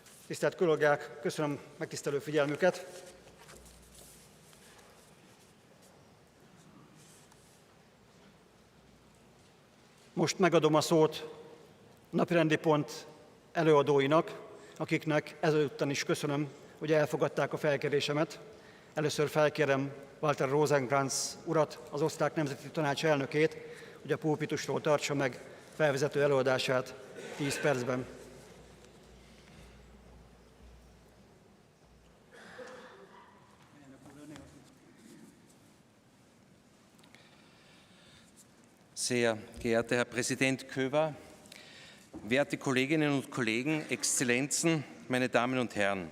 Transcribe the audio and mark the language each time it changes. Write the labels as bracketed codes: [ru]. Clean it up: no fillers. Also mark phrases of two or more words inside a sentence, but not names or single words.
[hu] Tisztelt kollégák, köszönöm megtisztelő figyelmüket. Most megadom a szót napirendi pont előadóinak, akiknek ezúttal is köszönöm, hogy elfogadták a felkérésemet. Először felkérem Walter Rosenkrantz urat, az Osztrák Nemzeti Tanács elnökét, hogy a pulpitusról tartsa meg felvezető előadását 10 percben. [de] Sehr geehrter Herr Präsident Köver, werte Kolleginnen und Kollegen, Exzellenzen, meine Damen und Herren!